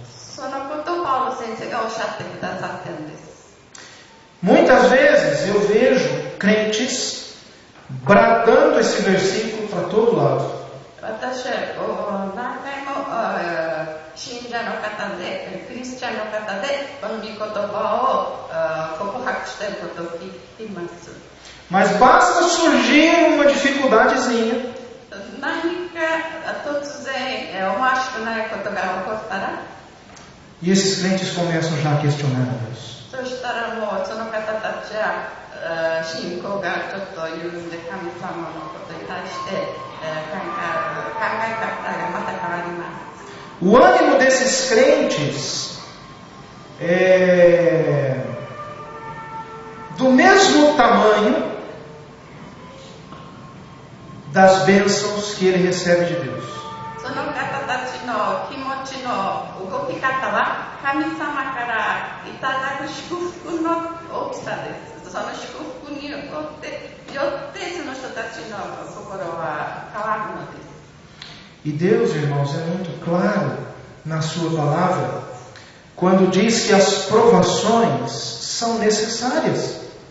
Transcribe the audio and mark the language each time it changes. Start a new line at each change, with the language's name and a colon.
Japanese: そのことをパウロ先生がおっしゃってくださってるんです。
Portuguese: Muitas vezes eu vejo crentes bradando esse versículo para todo lado.
Japanese: 私は何回も信者の方で、クリスチャンの方で、この御言葉を告白していることを聞いています。
Portuguese: Mas basta surgir uma dificuldadezinha.
Japanese: 何か突然思わしくないことが起こったら、
Portuguese: E esses crentes começam já a questionar a Deus.
Japanese: そしたらもうその方たちは信仰がちょっと緩んで神様のことに対して考え方がまた変わります。
Portuguese: O ânimo desses crentes é do mesmo tamanho das bênçãos que ele recebe de Deus.
Japanese: その方たちの気持ちの動き方は神様からいただく祝福の大きさです。その祝福によってその人たちの心は変わるのです。
Portuguese: E Deus, irmãos, é muito claro na sua palavra quando diz que as provações são necessárias.